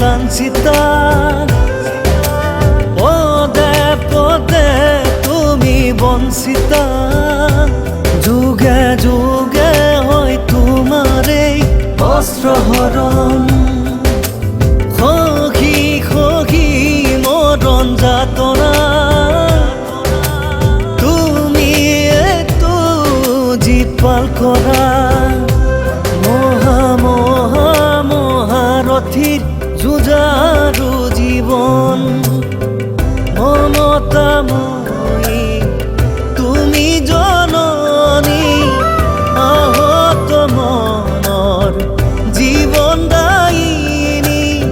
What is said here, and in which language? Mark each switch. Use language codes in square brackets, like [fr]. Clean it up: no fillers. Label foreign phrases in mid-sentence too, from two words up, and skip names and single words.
[bn] বঞ্চিতা পদে পদে তুমি বঞ্চিতা যুগে যুগে হয় তোমারে বস্ত্রহরণ সখী সখী মরণ যাতনা [as] তুমি একটু জীপাল কৰা মহাৰথীৰ যুঁজাৰু জীৱন মমতাময়ী তুমি জননী আহত মনৰ জীৱন দায়িনী